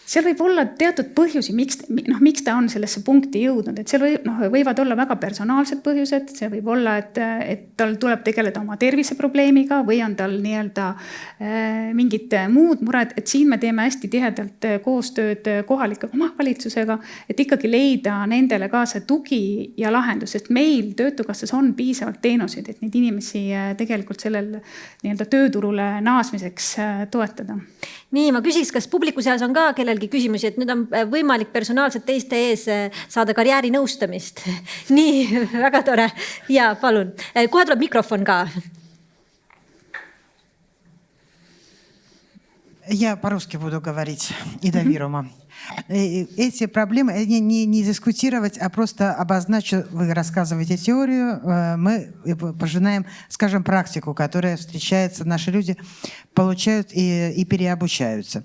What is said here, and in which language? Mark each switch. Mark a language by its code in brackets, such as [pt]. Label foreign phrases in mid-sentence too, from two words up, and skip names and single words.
[et] seal võib olla teatud põhjusi, miks ta on sellesse punkti jõudnud, et seal võivad olla väga personaalsed põhjused, see võib olla, et tal tuleb tegeleda oma terviseprobleemiga või on tal nii-öelda mingid muud mured, et siin me teeme hästi tihedalt koostööd kohalike omavalitsusega, et ikkagi leida nendele ka see tugi ja lahendus, sest meil Töötukassas on piisavalt teenuseid, et neid inimesi tegelikult sellel nii-öelda tööturule naasmiseks toetada. Nii, ma küsiks, kas publiku seas on ka kellelgi küsimusi, et nüüd on võimalik personaalselt teiste ees saada karjäärinõustamist. Nii, väga tore. Ja, palun. Kohe tuleb mikrofon ka. [ru] Я по-русски буду говорить, Ida-Virumaa. Эти проблемы не дискутировать, а просто обозначить, вы рассказываете теорию, мы пожинаем, скажем, практику, которая встречается, наши люди получают и переобучаются.